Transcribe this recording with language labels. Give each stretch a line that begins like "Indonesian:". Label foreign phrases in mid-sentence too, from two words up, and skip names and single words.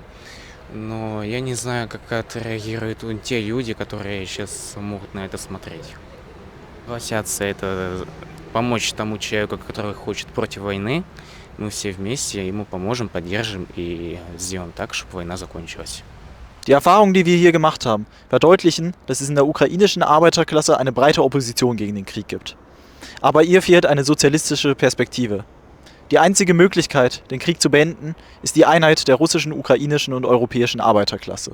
Russian: Но я не знаю, как отреагируют те люди, которые сейчас могут на это смотреть. Согласятся это помочь тому человеку, который хочет против войны. Мы все вместе ему поможем, поддержим и сделаем так, чтобы война закончилась.
German: Die Erfahrungen, die wir hier gemacht haben, verdeutlichen, dass es in der ukrainischen Arbeiterklasse eine breite Opposition gegen den Krieg gibt. Aber ihr fehlt eine sozialistische Perspektive. Die einzige Möglichkeit, den Krieg zu beenden, ist die Einheit der russischen, ukrainischen und europäischen Arbeiterklasse.